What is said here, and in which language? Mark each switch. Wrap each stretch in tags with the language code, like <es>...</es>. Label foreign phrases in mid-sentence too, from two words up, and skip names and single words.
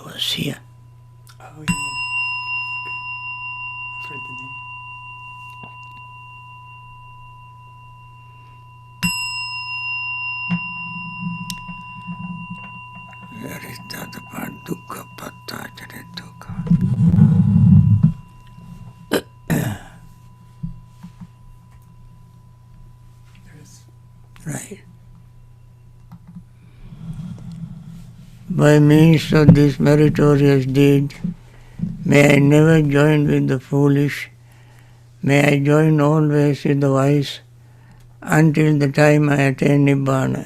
<en>It's here. Oh, yeah. Okay. I've heard the name. Where is the other part?</en> <pi>Dukkha pattacare dukkha.</pi> <en>There is. Right. By means of this meritorious deed, may I never join with the foolish, may I join always with the wise, until the time I attain Nibbana.</en>